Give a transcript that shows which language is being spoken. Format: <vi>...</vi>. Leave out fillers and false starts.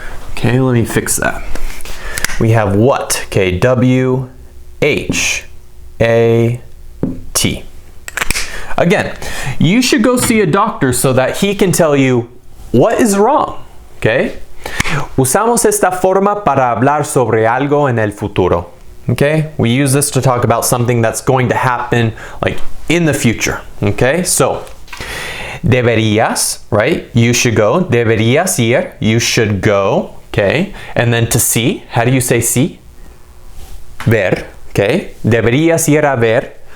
<en>Okay, let me fix that. We have what, okay, W-H-A-T. Again, you should go see a doctor so that he can tell you what is wrong, okay?</en> <es>Usamos esta forma para hablar sobre algo en el futuro, okay?</es> <en>We use this to talk about something that's going to happen, like, in the future, okay? So, deberías, right? You should go.</en> <es>Deberías ir.</es> <en>You should go, okay? And then to see, how do you say see?</en> <es>Ver,</es> <en>okay?</en> <es>Deberías ir a ver</es>